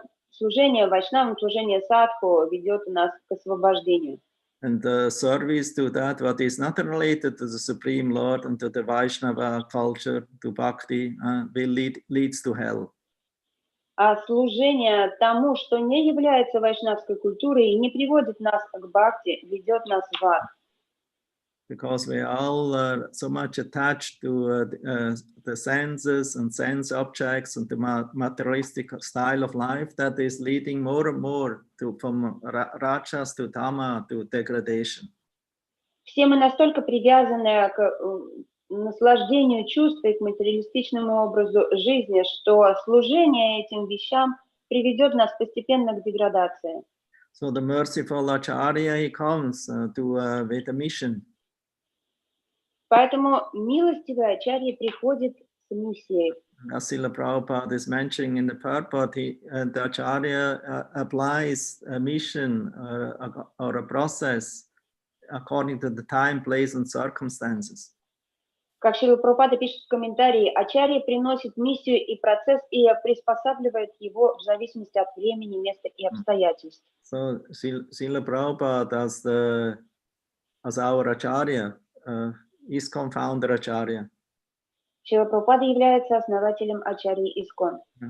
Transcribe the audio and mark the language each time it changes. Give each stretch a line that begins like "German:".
Russian: Служение Вайшнавам, служение садху ведет нас к освобождению.
English: And the service to that, what is not related to the Supreme Lord and to the Vaishnava culture, to Bhakti, leads to hell.
Russian: А служение тому, что не является вайшнавской культурой и не приводит нас к бхакти, ведет нас в ад.
English: Because we are all so much attached to the senses and sense objects and the materialistic style of life that is leading more and more from rajas to tama to degradation.
Russian: Все мы настолько привязаны к наслаждению чувств и к материалистичному образу жизни, что служение этим вещам приведет нас постепенно к деградации.
English: So the merciful Acharya, he comes with a mission.
Russian: Поэтому милостивый Ачарья приходит с миссией.
English: As Srila Prabhupada is mentioning in the purport, the Acharya applies a mission or a process according to the time, place, and circumstances.
Russian: Как Шрила Прабхупада пишет в комментарии, Ачарья приносит миссию и процесс и приспосабливает его в зависимости от времени, места и обстоятельств.
English: So Srila Prabhupada as our Acharya, ISKCON founder Acharya.
Russian: Шрила Прабхупада является основателем Ачарьи ISKCON.